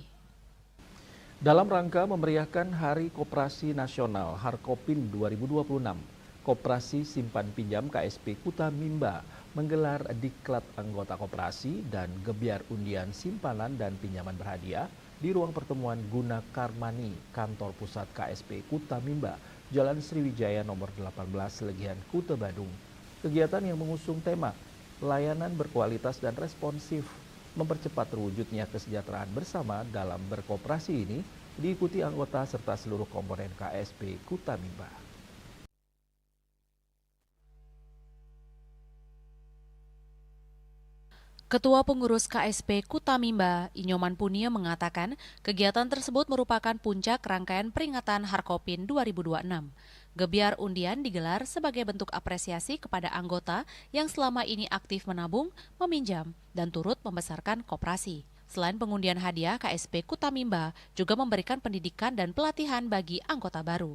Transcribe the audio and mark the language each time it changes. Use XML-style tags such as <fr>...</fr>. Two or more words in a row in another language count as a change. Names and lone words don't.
<id>Dalam rangka memeriahkan Hari Koperasi Nasional Harkopin 2026, Koperasi Simpan Pinjam KSP Kuta Mimba menggelar diklat anggota koperasi dan gebyar undian simpanan dan pinjaman berhadiah di ruang pertemuan Guna Karmani, kantor pusat KSP Kuta Mimba, Jalan Sriwijaya nomor 18 Legian, Kuta Badung. Kegiatan yang mengusung tema layanan berkualitas dan responsif, mempercepat terwujudnya kesejahteraan bersama dalam berkoperasi ini diikuti anggota serta seluruh komponen KSP Kuta Mimba. Ketua Pengurus KSP Kuta Mimba, Inyoman Punia mengatakan kegiatan tersebut merupakan puncak rangkaian peringatan Harkopin 2026. Gebyar undian digelar sebagai bentuk apresiasi kepada anggota yang selama ini aktif menabung, meminjam, dan turut membesarkan koperasi. Selain pengundian hadiah, KSP Kuta Mimba juga memberikan pendidikan dan pelatihan bagi anggota baru.</id>